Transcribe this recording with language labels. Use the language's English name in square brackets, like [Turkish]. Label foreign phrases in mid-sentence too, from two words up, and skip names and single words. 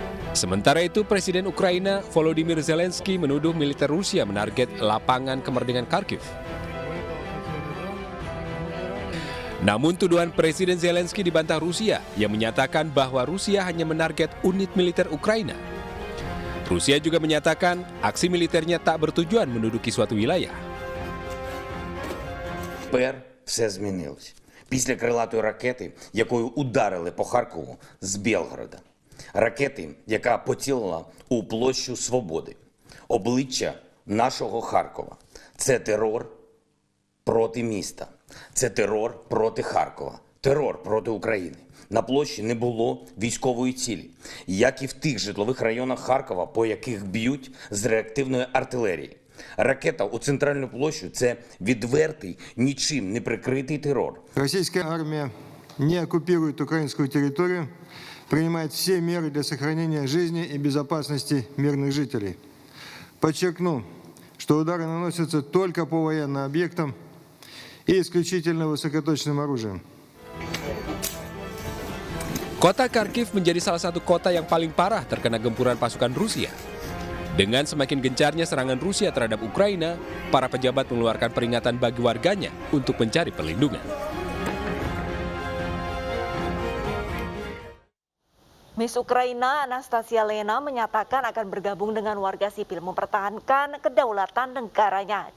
[Indonesian] Sementara itu, Presiden Ukraina Volodymyr Zelensky menuduh militer Rusia menarget lapangan kemerdekaan Kharkiv. Namun tuduhan Presiden Zelensky dibantah Rusia yang menyatakan bahwa Rusia hanya menarget unit militer Ukraina. Rusia juga menyatakan aksi militernya tak bertujuan menduduki suatu wilayah. [Ukrainian] Тепер все змінилось. Після крилатої ракети, якою ударили по Харкову з Білгорода. Ракети, яка поцілила у площу Свободи. Обличчя нашого Харкова. Це терор проти міста. Це терор проти Харкова. Терор проти України. На площі не було військової цілі, як і в тих житлових районах Харкова, по яких б'ють з реактивної артилерії. Ракета у центральну площу – це відвертий, нічим не прикритий терор. [Russian] Российская армия не оккупирует украинскую территорию, принимает все меры для сохранения жизни и безопасности мирных жителей. Подчеркну, что удары наносятся только по военным объектам и исключительно высокоточным оружием. [Indonesian] Kota Kharkiv menjadi salah satu kota yang paling parah terkena gempuran pasukan Rusia. Dengan semakin gencarnya serangan Rusia terhadap Ukraina, para pejabat mengeluarkan peringatan bagi warganya untuk mencari perlindungan. Miss Ukraina Anastasia Lena menyatakan akan bergabung dengan warga sipil mempertahankan kedaulatan negaranya.